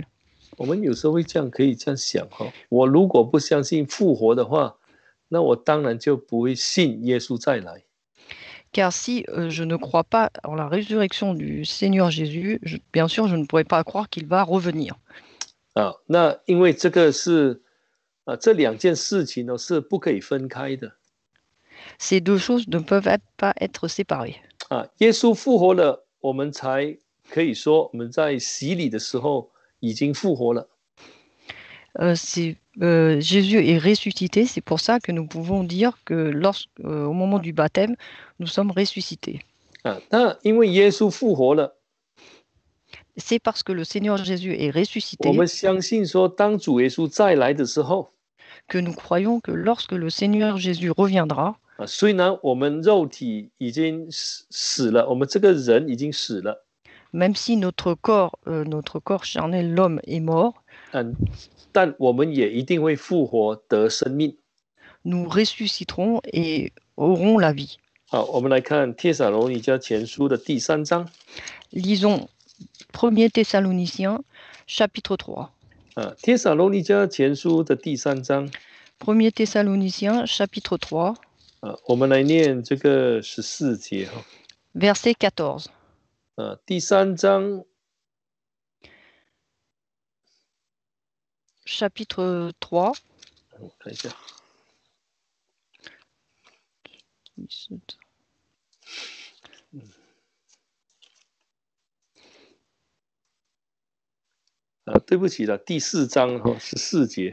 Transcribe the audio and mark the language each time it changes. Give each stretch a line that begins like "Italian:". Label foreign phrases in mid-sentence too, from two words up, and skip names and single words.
Chinese: 我们有时候可以这样想我如果不相信复活的话，那我当然就不会信耶稣再来。
French: Car si je ne crois pas en la résurrection du Seigneur Jésus, bien sûr, je ne pourrais pas croire qu'il va revenir.
Chinese: 那因为这个是这两件事情呢是不可以分开的。
French: Ces deux choses ne peuvent pas être séparées.
Chinese: 耶稣复活了，我们才可以说我们在洗礼的时候已经复活了。
French: Jésus est ressuscité, c'est pour ça que nous pouvons dire que au moment du baptême, nous sommes ressuscités.
Chinese: 那因为耶稣复活了，
French: C'est parce que le Seigneur Jésus est
Chinese: 我
French: ressuscité
Chinese: 们相信说，当主耶稣再来的时候，
French: que nous croyons que lorsque le Seigneur Jésus reviendra,
Chinese: 虽然我们肉体已经死了，我们这个人已经死了，
French: même si notre corps charnel, l'homme, est mort,
Chinese: 但我们也一定会复活得生命。
French: nous ressusciterons et aurons la vie.
Chinese: 好，我们来看帖撒罗尼迦前书的第3章。
French: Lisons 1er Thessaloniciens, chapitre 3.
Chinese: 帖撒罗尼迦前书的第3章。
French: 1er Thessaloniciens, chapitre 3,
Chinese: 我们来念这个14节。
French: verset 14.
Chinese: 第3章
French: Chapitre 3.
Chinese: 我看一下。对不起了，第4章14节。